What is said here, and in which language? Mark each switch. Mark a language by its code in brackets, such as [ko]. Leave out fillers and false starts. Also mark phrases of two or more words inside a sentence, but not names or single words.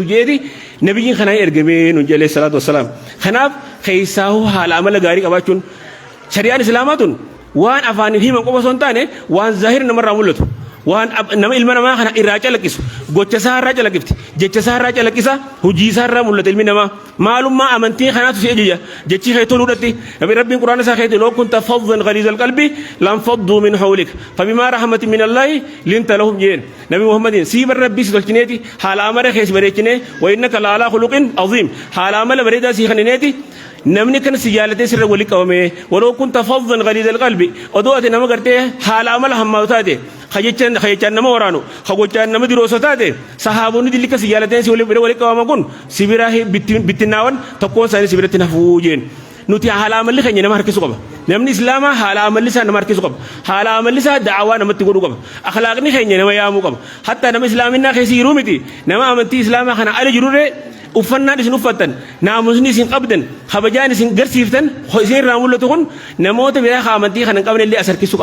[om] jeeti nabiyyiin kanaan ergamee nu [ar] عليه الصلاة والسلام [om] kanaaf keessaahu haala amala gaarii qabaachuun shari'aan islaamaatun waan afaaniif himan qofa osoo hin taane waan zaahir namarraa mul'atu waan nama ilma namaa kana irraa calaqqisu gocha isaa irraa calaqqifti jecha isaa irraa calaqqisa hojii isaa irraa mul'ata ilmi namaa maalummaa amantii kanaatu si ejeja jechi kee toluudhatti rabbiin quraana isaa keetti [ar] لو كنت فظا غليظ القلب لانفضوا من حولك فبما رحمة من الله لنت لهم [om] jeen nabi muhammadin sii bar rabbii si tolchineeti haala amala kees bareechine [ar] وإنك لعلى خلق عظيم [om] haala amala bareedaa sii kennineeti namni kan si jaalatee sirra wali qabame [ar] ولو كنت فظا غليظ القلب [om] odoo ati nama gartee haala amala hammaatu taate khayechaan nama waraanu khagochaan nama dirooso taate sahaabonni dillika si jaalateen si wali qabaman kun sibiraa bittinnaawan tokkoon isaanii sibiratti nafuu jeen nuti haala amalli keenya nama harkisu qaba namni islaamaa haala amalli isaa nama harkisu qaba haala amalli isaa da'awaa namatti godhuu qaba akhlaaqni keenya nama yaamuu qaba hatta nama islaaminaa keessi jiruu miti nama amantii islaamaa kana ala jirurree uffannaan isin uffattan naamusni isin qabdan kabajaan isin garsiiftan isin irraa mul'atu kun namoota biraa amantii kana hin qabne illee as harkisu